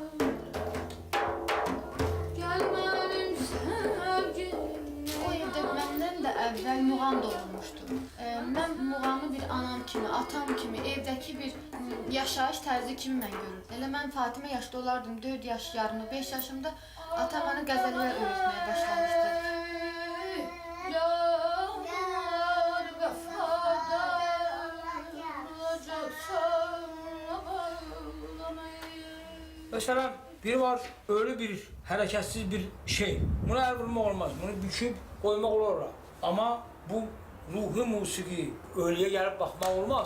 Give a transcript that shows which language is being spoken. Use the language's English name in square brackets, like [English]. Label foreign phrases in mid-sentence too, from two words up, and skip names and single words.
[Azerbaijani] Gəl mənim sevgilim. O evdə məndən də əvvəl muğam da olmuşdu. Mən muğamı bir anam kimi, atam kimi, evdəki bir yaşayış tərzi kimi mən görürdüm. Elə mən Fatimə yaşda olardım, 4 yaş yarımda, 5 yaşımda atam mənə qəzəllər öyrətməyə başlamışdı. [Turkish] Mesela biri var, öyle bir hareketsiz bir şey. Buna el vurmak olmaz, bunu büküp koymak olur. Ama bu ruhi musiki ölüye gelip bakmak olmaz.